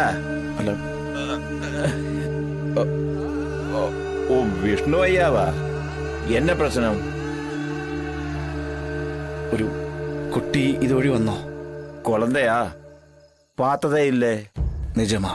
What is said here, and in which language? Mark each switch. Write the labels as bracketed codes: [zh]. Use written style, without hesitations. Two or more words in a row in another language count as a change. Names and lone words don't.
[ml] അല്ല [ta] ஓ விஷ்ணு ஐயாவா? என்ன பிரச்சனை? [ml] ഒരു കുട്ടി ഇതുവഴി വന്നോ? [ta] குழந்தையா? பார்த்ததே இல்லை. നിജമാ?